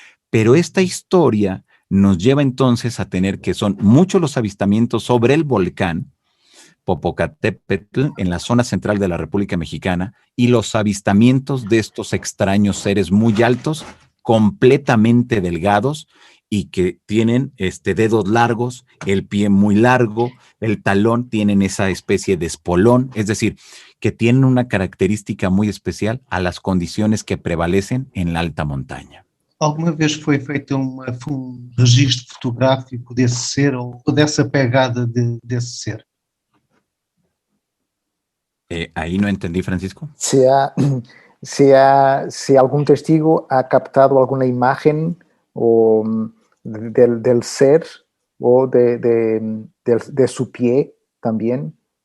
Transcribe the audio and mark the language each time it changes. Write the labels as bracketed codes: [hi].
[es] Pero esta historia nos lleva entonces a tener que son muchos los avistamientos sobre el volcán Popocatépetl en la zona central de la República Mexicana y los avistamientos de estos extraños seres muy altos, completamente delgados y que tienen dedos largos, el pie muy largo, el talón tienen esa especie de espolón, es decir, que tienen una característica muy especial a las condiciones que prevalecen en la alta montaña. [pt] Alguma vez foi feito um registro fotográfico desse ser ou dessa pegada desse ser? [es] Ahí no entendí, Francisco. Si algún testigo ha captado alguna imagen o del ser o de su pie también.